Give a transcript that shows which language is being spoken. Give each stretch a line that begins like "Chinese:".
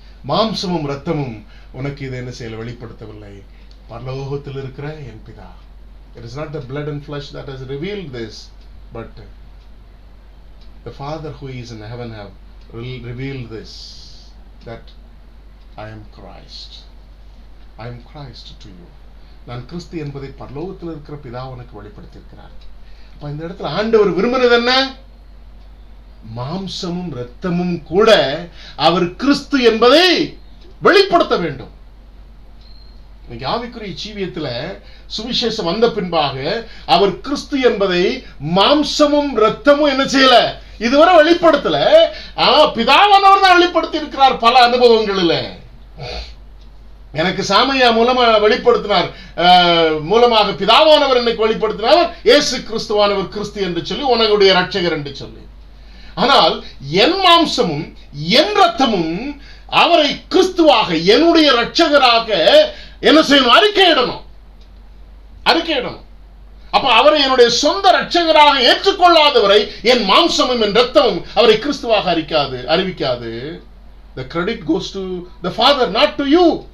Tamil: மாம்சமும் இரத்தமும் உனக்கு இதை என்ன செய்யல வெளிப்படுத்தவில்லை, பரலோகத்தில் இருக்கிற என் பிதா.
English: It is not the blood and flesh that has revealed this, but the Father who is in heaven have revealed this, that I am Christ. I am Christ to you.
Tamil: நான் கிறிஸ்து என்பதை பரலோகத்தில் இருக்கிற பிதா உனக்கு வெளிப்படுத்தியிருக்கிறார். அப்ப இந்த இடத்துல ஆண்டவர் விரும்பினது என்ன? மாம்சமும் இரத்தமும் கூட அவர் கிறிஸ்து என்பதை வெளிப்படுத்த வேண்டும். இன்னைக்கு ஆவிக்குரிய ஜீவியத்துல சுவிசேஷம் வந்த பின்பாக அவர் கிறிஸ்து என்பதை மாம்சமும் இரத்தமும் என்ன செய்யல, இதுவரை வெளிப்படுத்தல. பிதாவானவர் தான் வெளிப்படுத்தி இருக்கிறார் பல அனுபவங்களில். எனக்கு சாமையா மூலமா வெளிப்படுத்தினார், மூலமாக பிதாவானவர் எனக்கு வெளிப்படுத்தினார், இயேசு கிறிஸ்துவானவர் கிறிஸ்து என்று சொல்லி உனக்குடைய ரட்சகர் என்று சொல்லி. ஆனால் என் மாம்சமும் என் இரத்தமும் அவரை கிறிஸ்துவாக என்னுடைய ரட்சகராக என்ன செய்யணும்? அறிக்கையிடணும். அப்ப அவரை என்னுடைய சொந்த ரட்சகராக ஏற்றுக்கொள்ளாதவரை என் மாம்சமும் என் இரத்தமும் அவரை கிறிஸ்துவாக அறிவிக்காது.
English: The credit goes to the Father, not to you.